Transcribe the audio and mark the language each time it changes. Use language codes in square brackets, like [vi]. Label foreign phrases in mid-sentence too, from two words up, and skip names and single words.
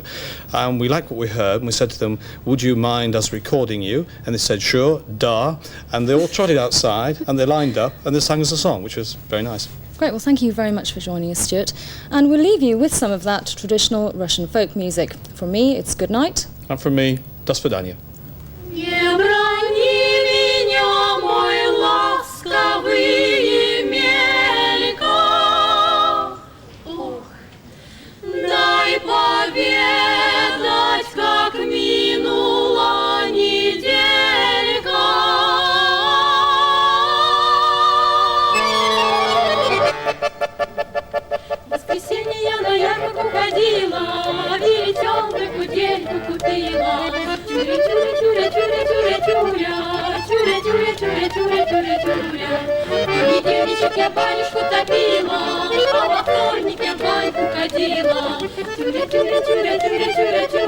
[en] And we liked what we heard, and we said to them, would you mind us recording you? And they said, sure, da. And they all trotted outside, and they lined up, and they sang us a song, which was very nice. Great, well thank you very much for joining us, Stuart. And we'll leave you with some of that traditional Russian folk music. From me, it's good night. And from me, [ru] до свидания. Дай поведать, как минула неделька. В воскресенье я на ярмарку ходила, веретенка кудельку купила. Тюря-тюря-тюря-тюря-тюря-тюря, тюря-тюря-тюря-тюря-тюря. В понедельничек я банюшку топила, а во вторник я в баньку ходила. Тюря-тюря-тюря-тюря-тюря.